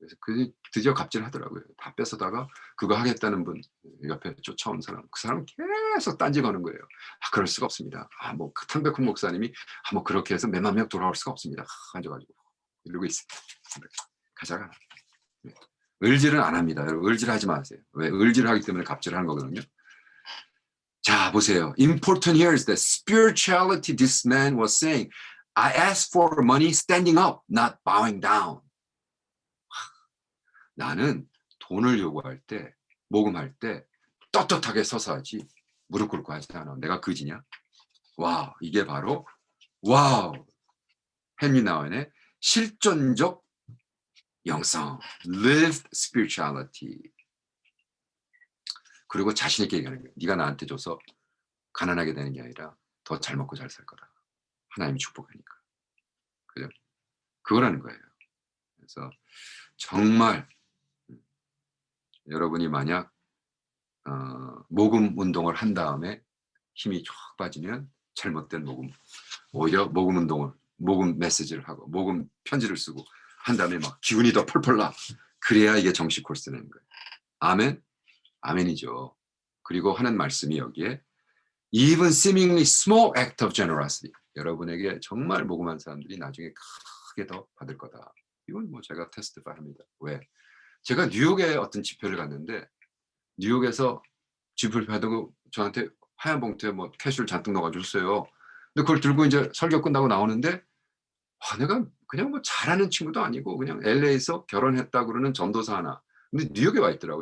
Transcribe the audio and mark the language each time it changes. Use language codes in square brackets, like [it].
[ko] 그래서 드디어 갑질하더라고요. 다 뺏어다가 그거 하겠다는 분 옆에 쫓아온 사람, 그 사람은 계속 딴지 거는 거예요. "아 그럴 수가 없습니다. 그 탕백훈 목사님이 그렇게 해서 몇만 명 돌아올 수가 없습니다." 앉아 가지고 이러고 있어요. 가져가. 네. 을질은 안 합니다. 여러분 을질하지 마세요. 왜? 을질하기 때문에 갑질하는 거거든요. 자 보세요. [en] Important here is the spirituality this man was saying. I asked for money standing up, not bowing down. [ko] 나는 돈을 요구할 때, 모금할 때 떳떳하게 서서 하지 무릎 꿇고 하지 않아. 내가 그지냐? 와, 이게 바로 와우. 헨리 나운의 실존적 영성, [en] lived spirituality. [ko] 그리고 자신 있게 얘기하는 거예요. 네가 나한테 줘서 가난하게 되는 게 아니라 더 잘 먹고 잘 살 거다. 하나님이 축복하니까. 그죠? 그거라는 거예요. 그래서 정말 여러분이 만약 모금 운동을 한 다음에 힘이 쫙 빠지면 잘못된 모금, 오히려 모금 운동을, 모금 메시지를 하고 모금 편지를 쓰고 한 다음에 막 기운이 더 펄펄 나. 그래야 이게 정식 코र्스라는 거예요. 아멘? 아멘이죠. 그리고 하는 말씀이 여기에 [en] even seemingly small act of generosity. [ko] 여러분에게 정말 모금한 사람들이 나중에 크게 더 받을 거다. 이건 뭐 제가 테스티파이 합니다. 왜? 제가 뉴욕에 어떤 집회를 갔는데 뉴욕에서 집회를 받고 저한테 하얀 봉투에 뭐 캐시를 잔뜩 넣어가지고 줬어요. 근데 그걸 들고 이제 설교 끝나고 나오는데 내가 그냥 뭐 잘하는 친구도 아니고 그냥 LA에서 결혼했다 그러는 전도사 하나. 근데 뉴욕에 와 있더라고.